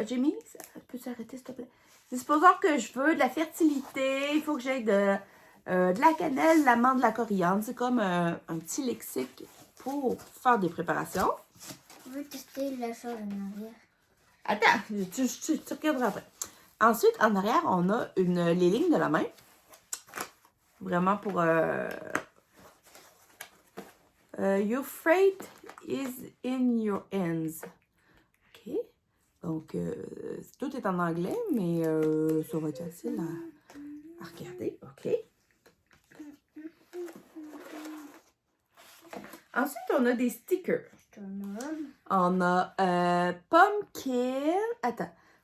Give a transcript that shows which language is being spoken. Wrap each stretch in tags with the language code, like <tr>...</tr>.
<fr>Jamie, peux-tu arrêter, s'il te plaît? Supposons que je veux de la fertilité, il faut que j'aie de la cannelle, de l'amande, de la coriandre. C'est comme un petit lexique pour faire des préparations. Je veux tester la chose en arrière. Attends, tu regarderas après. Ensuite, en arrière, on a les lignes de la main. Vraiment pour...</fr> <en>your fate is in your hands. OK.</en> <fr>Donc, tout est en anglais, mais ça va être facile à regarder. OK. Ensuite, on a des stickers. On a pumpkin. Attends.</fr>